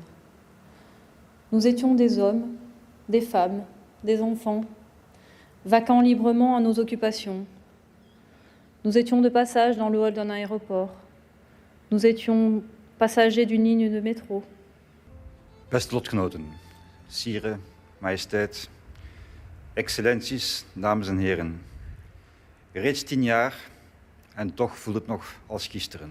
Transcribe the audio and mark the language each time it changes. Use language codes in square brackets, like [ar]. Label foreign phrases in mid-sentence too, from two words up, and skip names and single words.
[fr] Nous étions des hommes, des femmes, des enfants, vaquant librement à nos occupations. Nous étions de passage dans le hall d'un aéroport. Nous étions passagers d'une ligne de métro. [nl] Beste lotgenoten, sieren, majesteit, excellenties, dames en heren. Reeds 10 jaar en toch voelt het nog als gisteren.